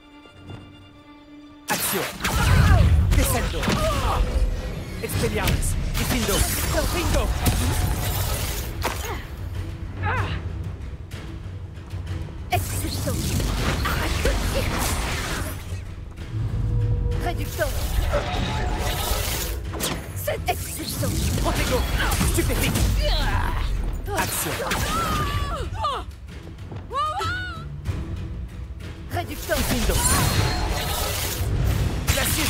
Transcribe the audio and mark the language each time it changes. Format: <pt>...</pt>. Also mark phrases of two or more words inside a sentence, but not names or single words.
<fr>Action. Descendo. Expelliarmus. Diffindo. Confringo. Expulso. Arrache-le. Réducteur. C'est expulso. Protego. Stupéfique. Action. Réducteur. Diffindo. Glacius.</fr>